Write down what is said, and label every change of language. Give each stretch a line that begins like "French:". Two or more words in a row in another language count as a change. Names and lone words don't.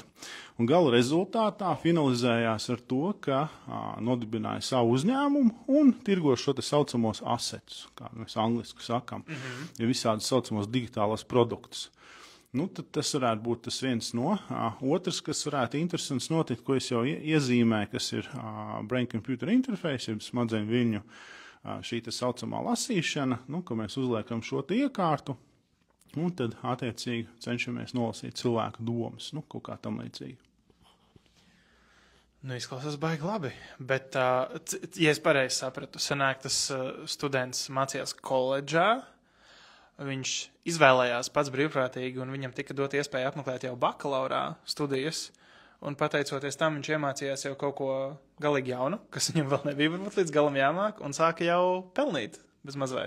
Latvian: Un gala rezultātā finalizējās ar to, ka nodibināja savu uzņēmumu un tirgo šo te saucamos asetus, kā mēs angliski sakam, ja visādus saucamos digitālos produktus. Tad tas varētu būt tas viens no. Otrs, kas varētu interesants notikt, ko es jau iezīmēju, kas ir
English: brain-computer interface,
Latvian: jeb smadzeņu viļņu šī tā saucamā lasīšana, ka mēs uzliekam šo te iekārtu, un tad attiecīgi cenšamies nolasīt cilvēku domas, kaut kā tam līdzīgi. Izklausās baigi labi, bet, ja es pareizi sapratu, sanāk tas students mācījās koledžā, viņš izvēlējās pats brīvprātīgi, un viņam tika dot iespēja apmeklēt jau bakalaurā studijas, un pateicoties tam viņš iemācījās jau kaut ko galīgi jaunu, kas viņam vēl nebija varbūt līdz galam jāmāk, un sāka jau pelnīt bez mazvai.